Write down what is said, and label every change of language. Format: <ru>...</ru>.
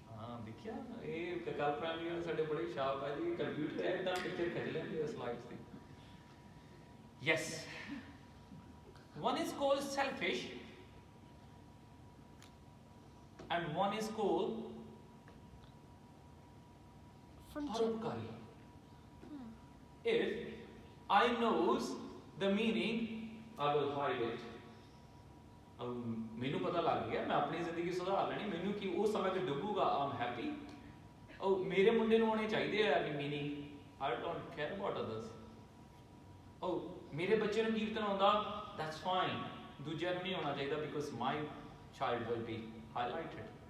<pa>ਹਾਂ ਦੇਖਿਆ, ਇਹ ਅਕਾਲ ਪ੍ਰਾਇਮਰੀ ਵਾਲੇ ਸਾਡੇ ਬੜੇ ਸ਼ਾਰਪ ਆ ਜੀ, ਕੰਪਿਊਟਰ ਇੱਕਦਮ ਪਿਕਚਰ ਖਿੱਚ ਲੈਂਦੇ ਆ slides ਦੀ।</pa> <en>Yes, one is called selfish and one is called paropkari. If I knows the meaning, I will hide it.</en> <pa>ਮੈਨੂੰ ਪਤਾ ਲੱਗ ਗਿਆ, ਮੈਂ ਆਪਣੀ ਜ਼ਿੰਦਗੀ ਸੁਧਾਰ ਲੈਣੀ, ਮੈਨੂੰ ਕੀ ਉਹ ਸਮੇਂ ਤੇ ਡੁੱਬੂਗਾ, ਆਮ ਹੈਪੀ। ਉਹ ਮੇਰੇ ਮੁੰਡੇ ਨੂੰ ਆਉਣੇ ਚਾਹੀਦੇ ਆ meaning,</pa> <en>I don't care about others.</en> <pa>ਉਹ ਮੇਰੇ ਬੱਚੇ ਨੂੰ ਕੀਰਤਨ ਆਉਂਦਾ,</pa> <en>that's fine,</en> <pa>ਦੂਜਿਆਂ ਨੂੰ ਨਹੀਂ ਆਉਣਾ ਚਾਹੀਦਾ,</pa> <en>Because my child will be highlighted.</en>